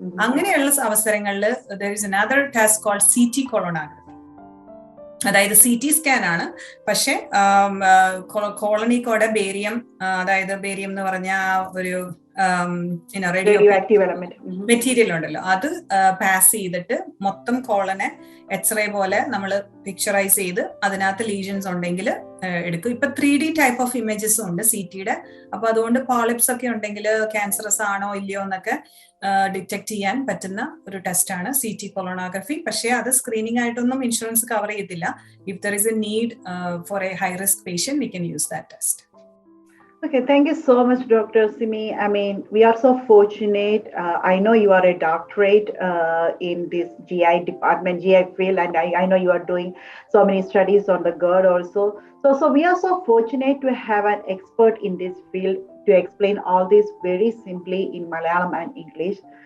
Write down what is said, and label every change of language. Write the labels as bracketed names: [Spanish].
[Malayalam] അങ്ങനെയുള്ള അവസരങ്ങളിൽ [English] there is another test called CT colonography. [Malayalam] അതായത് CT സ്കാൻ ആണ്, പക്ഷെ കോളനിക്കോടെ ബേരിയം, അതായത് ബേരിയം എന്ന് പറഞ്ഞ ഒരു റേഡിയോ മെറ്റീരിയൽ ഉണ്ടല്ലോ, അത് പാസ് ചെയ്തിട്ട് മൊത്തം കോളനെ എക്സ്റേ പോലെ നമ്മൾ പിക്ചറൈസ് ചെയ്ത് അതിനകത്ത് ലീഷൻസ് ഉണ്ടെങ്കിൽ എടുക്കും. ഇപ്പൊ 3D ടൈപ്പ് ഓഫ് ഇമേജസ് ഉണ്ട് CTയുടെ. അപ്പൊ അതുകൊണ്ട് പോളിപ്സ് ഒക്കെ ഉണ്ടെങ്കിൽ ക്യാൻസറസ് ആണോ ഇല്ലയോ എന്നൊക്കെ ഡിറ്റക്ട് ചെയ്യാൻ പറ്റുന്ന ഒരു ടെസ്റ്റ് ആണ് CT കൊളോണോഗ്രഫി. പക്ഷേ അത് സ്ക്രീനിങ് ആയിട്ടൊന്നും ഇൻഷുറൻസ് കവർ ചെയ്തില്ല. [English] If there is a need for a high risk patient, we can use that test. Okay, thank you so much, Dr. Simi. I mean, we are so fortunate. I know you are a doctorate in this GI department, GI field, and I know you are doing so many studies on the GERD also. So we are so fortunate to have an expert in this field to explain all this very simply in Malayalam and English.